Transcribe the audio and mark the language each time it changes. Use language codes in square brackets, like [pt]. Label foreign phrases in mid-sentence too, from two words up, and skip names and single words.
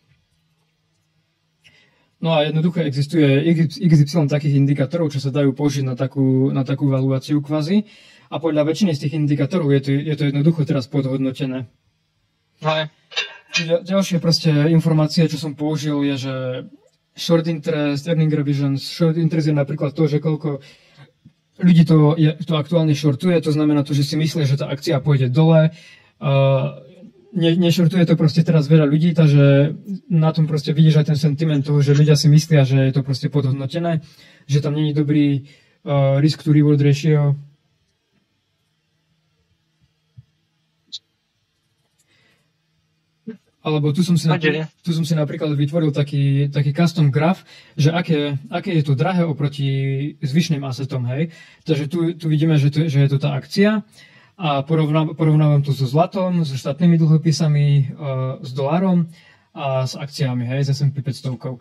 [sk] No a jednoducho existuje XY takých indikátorov, čo sa dajú použiť na takú valuáciu kvázi. A podľa väčšiny z tých indikátorov je to jednoducho teraz podhodnotené. Hej. Ďalšie proste informácie, čo som použil, je, že [en] short interest, earning revisions. Short interest [sk] je napríklad to, že koľko ľudí to aktuálne shortuje. To znamená to, že si myslí, že tá akcia pôjde dole. Nešortuje to proste teraz veľa ľudí, takže na tom proste vidíš aj ten sentiment toho, že ľudia si myslia, že je to proste podhodnotené, že tam není dobrý [en] risk to reward ratio. [sk] Alebo tu som si napríklad vytvoril taký custom graf, že aké je to drahé oproti zvyšným assetom, hej. Takže tu vidíme, že je to tá akcia. A porovnávam to so zlatom, so štátnymi dlhopisami, s dolárom a s akciami, hej, s S&P 500.